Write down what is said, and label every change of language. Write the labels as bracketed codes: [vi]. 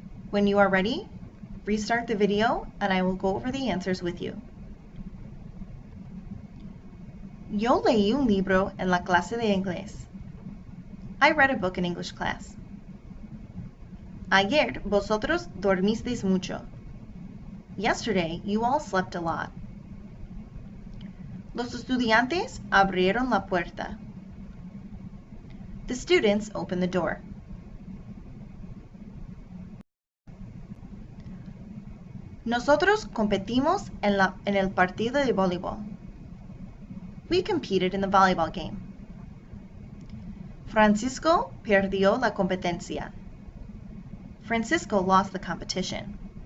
[en] When you are ready, restart the video and I will go over the answers with you. [es] Yo leí un libro en la clase de inglés. [en] I read a book in English class. [es] Ayer vosotros dormisteis mucho. [en] Yesterday you all slept a lot. [es] Los estudiantes abrieron la puerta. [en] The students opened the door. [es] Nosotros competimos en el partido de voleibol. [en] We competed in the volleyball game. [es] Francisco perdió la competencia. [en] Francisco lost the competition.